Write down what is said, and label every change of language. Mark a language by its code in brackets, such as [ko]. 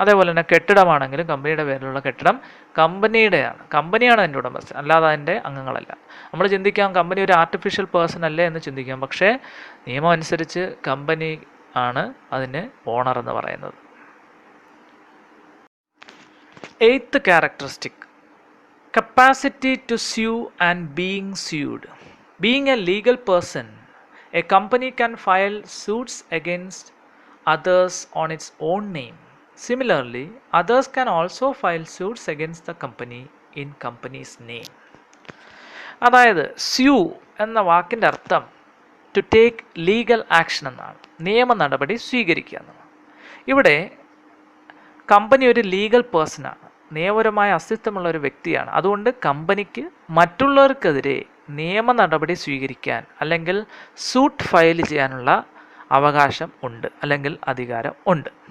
[ml] അതേപോലെ തന്നെ കെട്ടിടമാണെങ്കിലും കമ്പനിയുടെ പേരിലുള്ള കെട്ടിടം കമ്പനിയുടെയാണ്, കമ്പനിയാണ് അതിൻ്റെ ഉടമസ്ഥൻ, അല്ലാതെ അതിൻ്റെ അംഗങ്ങളല്ല. നമ്മൾ ചിന്തിക്കാം കമ്പനി ഒരു ആർട്ടിഫിഷ്യൽ പേഴ്സൺ അല്ലേ എന്ന് ചിന്തിക്കാം, പക്ഷേ നിയമം അനുസരിച്ച് കമ്പനി ആണ് അതിന് ഓണർ എന്ന് പറയുന്നത്. [en] Eighth characteristic, capacity to sue and being sued. Being a legal person, a company can file suits against others on its own name. Similarly, others can also file suits against the company in company's name. [ml] അതായത് sue എന്ന വാക്കിൻ്റെ അർത്ഥം [en] to take legal action [ml] എന്നാണ്, നിയമ നടപടി സ്വീകരിക്കുക എന്നാണ്. ഇവിടെ കമ്പനി ഒരു ലീഗൽ പേഴ്സണാണ്, നിയമപരമായ അസ്തിത്വമുള്ള ഒരു വ്യക്തിയാണ്. അതുകൊണ്ട് കമ്പനിക്ക് മറ്റുള്ളവർക്കെതിരെ നിയമ നടപടി സ്വീകരിക്കാൻ അല്ലെങ്കിൽ സൂട്ട് ഫയൽ ചെയ്യാനുള്ള അവകാശം ഉണ്ട് അല്ലെങ്കിൽ അധികാരം ഉണ്ട്.